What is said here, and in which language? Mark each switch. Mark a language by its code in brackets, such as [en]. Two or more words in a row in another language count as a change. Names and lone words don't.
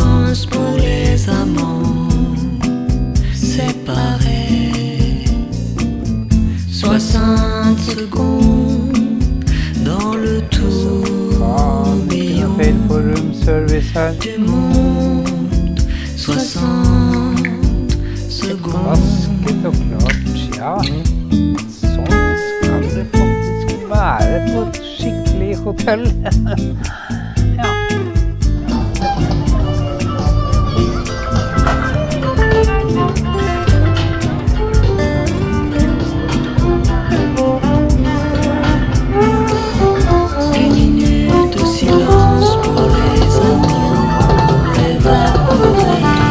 [fr] silence pour les amants séparés. 60 secondes dans le tourbillon [no] Feil på roomservice her. [fr] du monde. 60 secondes. [no] Vasket og klart. Ja, sånn skal det faktisk være på et skikkelig hotell. Ja. [fr] Une minute de silence pour les amants évaporés.